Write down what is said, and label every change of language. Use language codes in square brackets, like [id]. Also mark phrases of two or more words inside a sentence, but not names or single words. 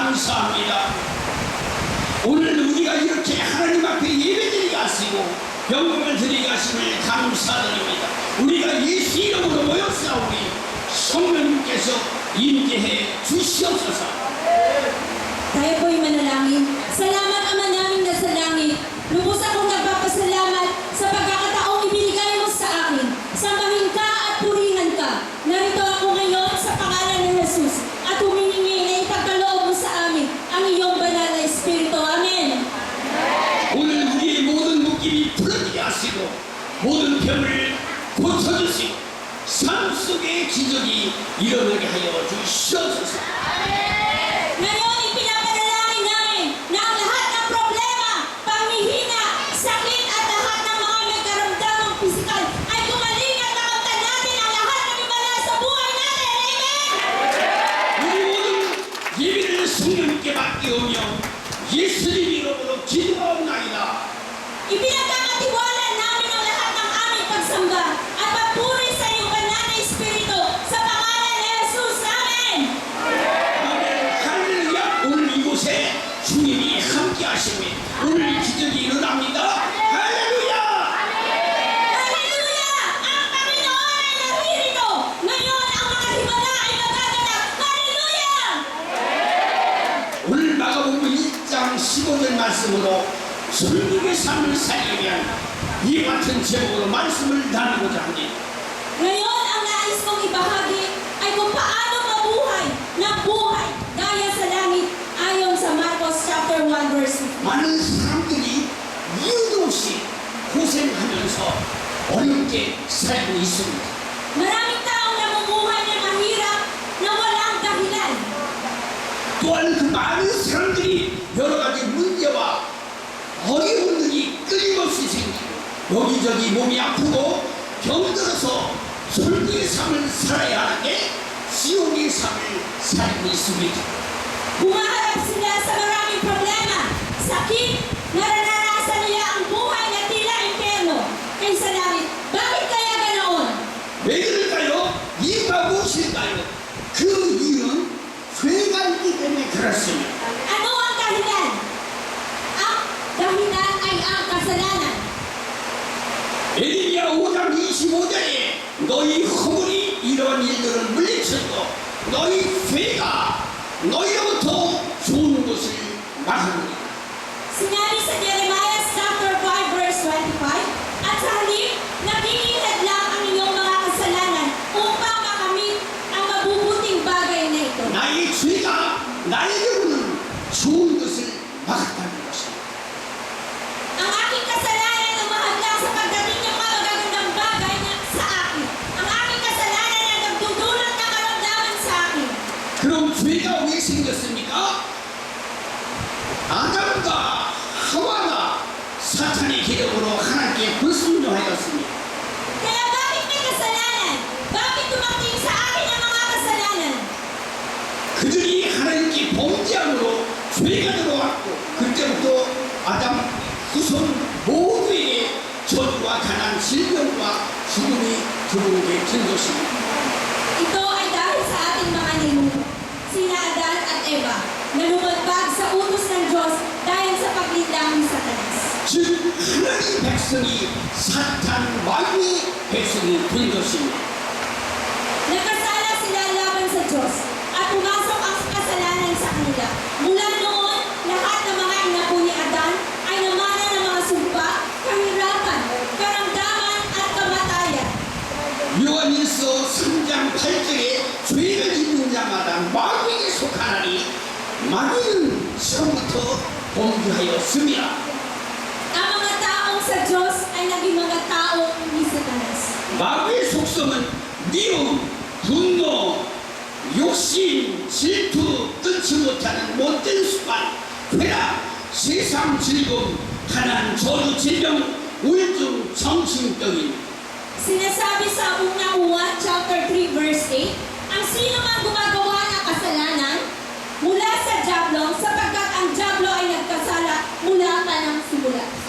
[ko] 감사합니다. 오늘 우리가 이렇게 하나님 앞에 예배드리게 하시고 영광을 드리게 하심을 감사드립니다. 우리가 예수 이름으로 모였사오니 성령님께서 임재해 주시옵소서. [tl] Tayo po'y manalangin. Salamat Ama namin na sa langit. Lubos akong nagpapasalamat sa pagkakataong ibinigay mo sa akin. Sambahin ka at purihan ka. Narito ako ngayon sa pangalan ng Jesus at humihingi na ipagkaloob mo sa amin ang iyong banal na Espiritu. Amen. [ko] 오늘 우리의 모든 묶임이 풀어지게 하시고 모든 병을 고쳐주시고 삶 속에 기적이 일어나게 하여 주시옵소서. [tl] Ngayon, ipinapanalangin namin na ang lahat ng problema, panghihina, sakit at lahat ng mga may karamdamang pisikal ay gumaling at makamtan natin ang lahat ng himala sa buhay natin. Amen! [ko] 우리 모든 예배를 성령님께 맡기오며 예수님 이름으로 기도하옵나이다. [tl] Ipinagkakatiwala namin ang lahat ng aming pagsamba at papuri sa iyong banal na Espiritu sa pangalan ni Jesus. Amen! [ko] 아멘. 할렐루야. 오늘 이곳에 주님이 함께 하시며 오늘 기적이 일어납니다. 할렐루야. [tl] Hallelujah! Ang Panginoon ay naririto. Ngayon, ang mga himala ay magaganap. Hallelujah! [ko] 오늘 마가복음 1장 15절 말씀으로 설국의 삶을 살려면 이 같은 제목으로 말씀을 나누고자 합니다. [tl] Ngayon, ang nais kong ibahagi ay kung paano mabuhay ng buhay gaya sa langit ayon sa Marcos chapter 1 verse 15. [ko] 많은 사람들이 이유도 없이 고생하면서 어렵게 살고 있습니다. [tl] Maraming taong namumuhay na mahirap na walang dahilan. [ko] 또한 그 많은 사람들이 여러 가지 문제와 어려움들이 끊임없이 생기고 여기저기 몸이 아프고 병들어서 설국의 삶을 살아야 하는데 지옥의 삶을 살고 있습니다. [tl] Humaharap sila sa maraming problema, sakit, nararanasan nila ang buhay na tila impyerno kaysa langit. Bakit kaya ganoon? [ko] 왜 그럴까요? 이유가 무엇일까요? 그 이유는 죄가 있기 때문에 그렇습니다. [tl] Ano ang dahilan? Ang dahilan ay ang kasalanan. [ko] 에레미야 5장 25절에 너희 허물이 이러한 일들을 물리치고 너희 죄가 너희로부터 좋은 것을 막으리라. [tl] Sinabi sa Jeremiah chapter 5 verse 25, at sa halip, nag-iingat lang ang inyong mga kasalanan upang makamit ang mabubuting bagay na ito. [ko] 나의 죄가 나에게로는 좋은 것을 막았다는 것입니다. [tl] Ang aking kasalanan ang mahadlang sa pagdating ng mga magagandang bagay na sa akin. Ang aking kasalanan ang nagdudulot ng karamdaman sa akin. [ko] 그럼 죄가 왜 생겼습니까? 아담과 하와가 사탄의 계력으로 하나님께 불순종하였습니다. [tl] Kaya bakit may kasalanan? Bakit dumating sa akin ang mga kasalanan? [ko] 그들이 하나님께 범죄함으로 죄가 들어왔고 그때부터 아담 후손 모두에게 저주와 가난 질병과 죽음이 들어오게 된 것입니다. [tl] Ito ay dahil sa ating mga ninuno, sina Adan at Eva, na lumagpag sa utos ng Diyos dahil sa paglinlang ni Satanas. [ko] 즉 하나님 백성이 사탄 마귀의 백성이 된 것입니다. [tl] Nagkasala sila laban sa Diyos at pumasok ang kasalanan sa kanila. Mula noon, lahat ng mga inapo ni Adan ay namana ng mga sumpa, kahirapan, karamdaman at kamatayan. [ko] 요한일서 3장 8절에 죄를 짓는 자마다 마귀에게 속하나니 마귀는 처음부터 범죄하였습니다. [tl] Ang mga taong sa Diyos ay naging mga taong ni Satanas. [ko] 마귀의 속성은 미움, 분노, 욕심, 질투, 끊지 못하는 못된 습관, 쾌락, 세상 즐거움, 가난, 저주, 질병, 우울증, 정신병입니다. [tl] Sinasabi sa unang Juan chapter 3 verse 8, ang sino man gumagawa ng kasalanan mula sa Diablo sapagkat ang Diablo ay nagkasala mula pa ng simula.